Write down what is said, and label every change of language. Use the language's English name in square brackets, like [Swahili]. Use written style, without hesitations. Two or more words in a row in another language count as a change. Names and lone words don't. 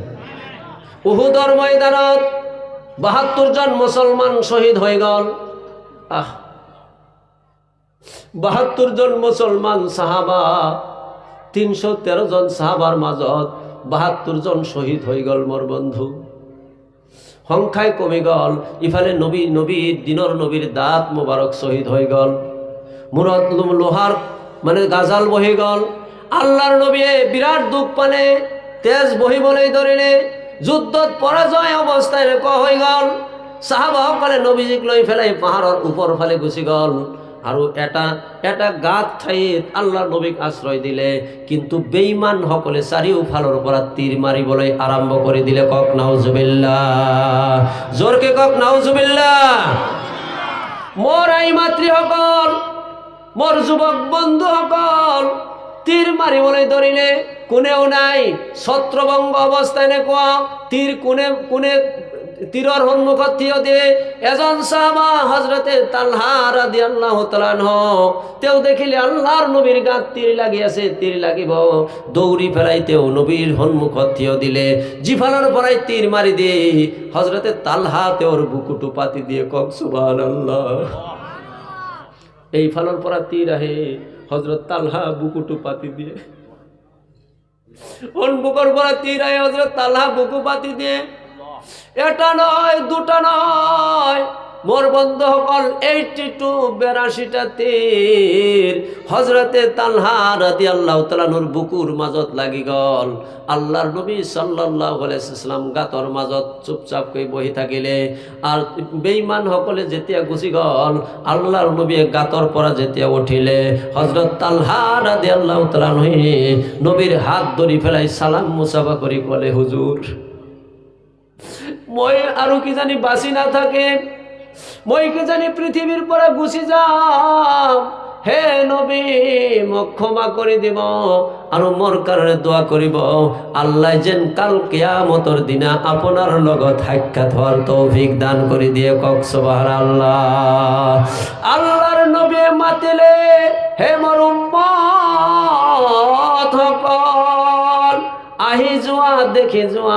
[Assamese] উহুদৰ ময়দানত 72 জন মুছলমান শহীদ হৈ গ'ল। 72 জন মুছলমান সাহাবা, 313 জন সাহাবার মাজত 72 জন শহীদ হৈ গ'ল। মোৰ বন্ধু, সংখ্যায় কমি গ'ল। ইফালে নবীর দিনৰ নবীর দাঁত মোবারক শহীদ হৈ গ'ল। মূৰত লোহাৰ মানে গাজাল বহি গ'ল। আল্লাহর নবীয়ে বিরাট দুখ পালে, তেজ বহিবলৈ ধৰিলে। যুদ্ধত পৰাজয় অৱস্থায় এনেকুৱা হৈ গ'ল। সাহাবাসকলে নবীজিক লৈ ফেলাই পাহাৰৰ ওপৰ ফালে গুচি গ'ল আৰু এটা গাত ঠাইত আল্লাহৰ নবীক আশ্ৰয় দিলে। কিন্তু বেঈমান সকলে চাৰিওফালৰ পৰা তীৰ মাৰিবলৈ আৰম্ভ কৰি দিলে। কক নাউজুবিল্লাহ, জোৰকে কক নাউজুবিল্লাহ। মোৰ আই মাতৃসকল, মোৰ যুৱক বন্ধুসকল, তীৰ মাৰিবলৈ ধৰিলে। কোনেও নাই, ছত্ৰভংগ অৱস্থা এনেকুৱা। তীৰ কোনে তীৰৰ সন্মুখত থিয় দিয়ে এজন সাহাবা হযরতে তালহা [Arabic] رضي الله تعالى عنه. [Assamese] তেওঁ দেখিলে আল্লাহৰ নবীৰ গাত তীৰ লাগি আছে, তীৰ লাগিব। দৌৰি ফেলাই তেওঁ নবীৰ সন্মুখত থিয় দিলে। জিফালৰ পৰাই তীৰ মাৰি দিয়ে হযরতে তালহা তেওঁৰ বুকুটো পাতি দিয়ে। কক সুবহানাল্লাহ। এই ফালৰ পৰা তীৰ আহে, হযরত তালহা বুকুটো পাতি দিয়ে। সন্মুখৰ পৰা তীৰ আহে, হযরত তালহা বুকু পাতি দিয়ে। এটা নয়, দুটা নয়, মোর বন্ধুসকল 82টা তীর হযরতে তালহা [Arabic] رضي الله تعالى [Assamese] নূর বুকুর মাজত লাগি গল। আল্লাহর নবী [Arabic] صلى الله عليه وسلم [Assamese] গাতৰ মাজত চুপচাপ কৈ বহি থাকিলে। আর বেঈমান সকলে যেতিয়া গুচি গল, আল্লাহর নবী গাতৰ পৰা যেতিয়া উঠিলে, হযরত তালহা [Arabic] رضي الله تعالى [Assamese] নবীর হাত ধৰি ফেলাই সালাম মুসাফা কৰি কলে, হুজুর, মই আৰু কি জানি বাঁচি না থাকে, মই কি জানি পৃথিবীর পৰা গুচি যাম। হে নবী, মোক ক্ষমা কৰি দিব আৰু মোৰ কাৰণে দোয়া কৰিব। আল্লাহ যেন কাল কিয়ামতৰ দিনা আপোনাৰ লগত সাক্ষাৎ হোৱাৰ তৌফিক দান কৰি দিয়ে। কক সুবহানাল্লাহ। আল্লাহৰ নবীয়ে মাতিলে, হে মোৰ উম্মত সকল, আহি যোৱা, দেখি যোৱা।